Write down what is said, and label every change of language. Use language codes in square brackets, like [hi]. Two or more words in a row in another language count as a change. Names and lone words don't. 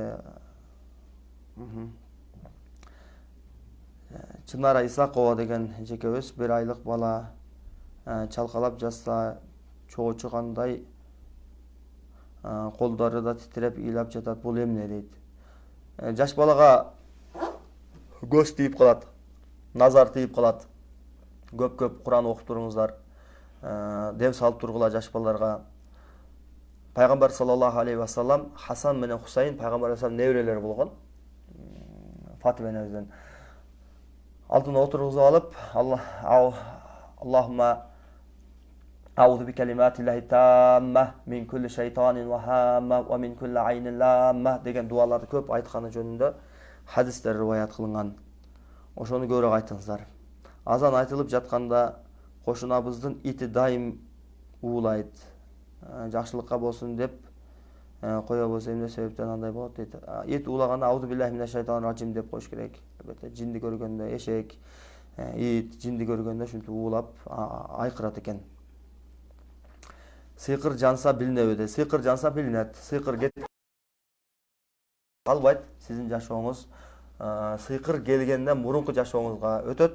[ky] Чынара Исакова деген жекебиз 1 айлык бала чалкалап жатса, чоочу кандай, колдору да титиреп ыйлап жатат. Бул эмне дейт. Жаш балага көз тийип калат, назар тийип калат. Көп Куран окуп туруңуздар. Дем салып тургула жаш балдарга. Пайгамбар [ar] صلى الله عليه وسلم [ky] Хасан менен Хусайын пайгамбар алейхи неберелери болгон. Фатима энебизден алдына отургузуп алып, [ar] اللهم أعوذ بكلمات الله التامة من كل شيطان وهامة ومن كل عين لامة [ky] деген дуаларды көп айтканы жөнүндө хадистер риваят кылынган. Ошону көбүрөөк айтыңыздар. Азан айтылып жатканда кошунабыздын ити дайым уулайт. Жакшылыкка болсун деп коебуз, эмне себептен андай болот дейт. Ит уулаганда [ar] أعوذ بالله من الشيطان الرجيم [ky] деп коюш керек. Албетте жинди көргөндө, эшек, ит, жинди көргөндө ушинтип уулап айкырат экен. Сыйкыр жанса билинеби? Сыйкыр жанса билинет. Сыйкыр кетип калбайт. Сиздин жашооңуз сыйкыр келгенден мурунку жашооңузга өтөт.